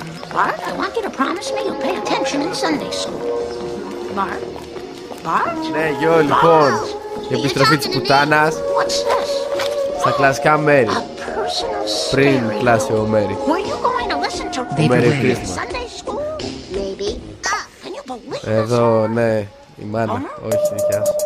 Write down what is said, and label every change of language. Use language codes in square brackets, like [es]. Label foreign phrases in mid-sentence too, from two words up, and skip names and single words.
[en] Bart, I want you to promise me you'll pay attention in Sunday school. Bart? Bart? [el] Ναι, γιο, λοιπόν, η επιστροφή της πουτάνας στα κλασικά μέρη. Πριν κλάσει ο Μέρι. [en] Merry Christmas. [el] Εδώ, ναι, η μάνα, όχι δικιά σου.